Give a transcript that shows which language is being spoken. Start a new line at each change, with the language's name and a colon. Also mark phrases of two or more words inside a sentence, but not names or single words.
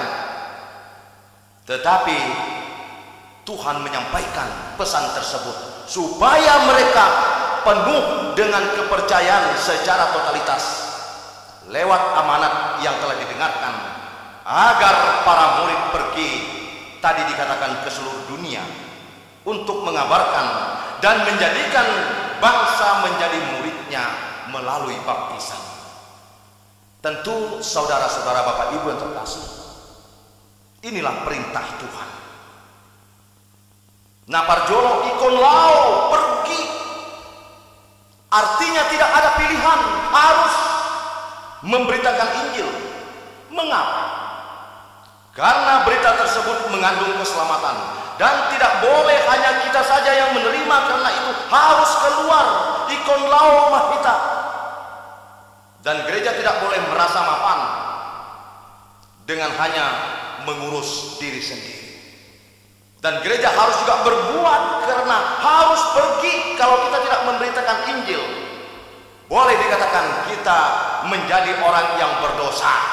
Indonesian: tetapi Tuhan menyampaikan pesan tersebut supaya mereka penuh dengan kepercayaan secara totalitas lewat amanat yang telah didengarkan, agar para murid pergi, tadi dikatakan, ke seluruh dunia untuk mengabarkan dan menjadikan bangsa menjadi muridnya melalui baptisan. Tentu saudara-saudara Bapak Ibu yang terkasih, inilah perintah Tuhan. Nah,
Batak Toba: parjolo ikon lao,
Indonesian: pergi, artinya tidak ada pilihan, harus memberitakan Injil. Mengapa? Karena berita tersebut mengandung keselamatan, dan tidak boleh hanya kita saja yang menerima, karena itu harus keluar
Batak Toba: ikon lao mahita.
Indonesian: Dan gereja tidak boleh merasa mapan dengan hanya mengurus diri sendiri. Dan gereja harus juga berbuat, karena harus pergi. Kalau kita tidak memberitakan Injil, boleh dikatakan kita menjadi orang yang berdosa.